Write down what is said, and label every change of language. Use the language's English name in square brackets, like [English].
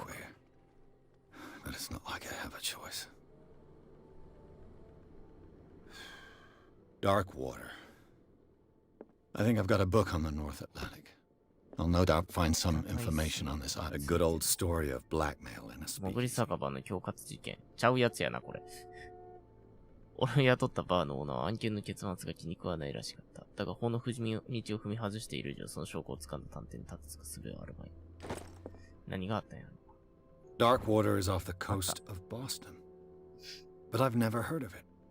[English] queer, but it's not like I have a choice. Darkwater. I think I've got a book on the North Atlantic. I'll no doubt find some information on this a good old story of blackmail in a [Japanese] 潜り [English] speakeasy. [Japanese] 酒場の恐喝事件。ちゃうやつやな、これ。俺を雇ったバーのオーナーは案件の結末が気に食わないらしかった。だが法の道を踏み外している以上、その証拠を掴んだ探偵に立つすべはあるまい。何があったんやろ。 [English] Darkwater is off the coast of Boston, but I've never heard of it.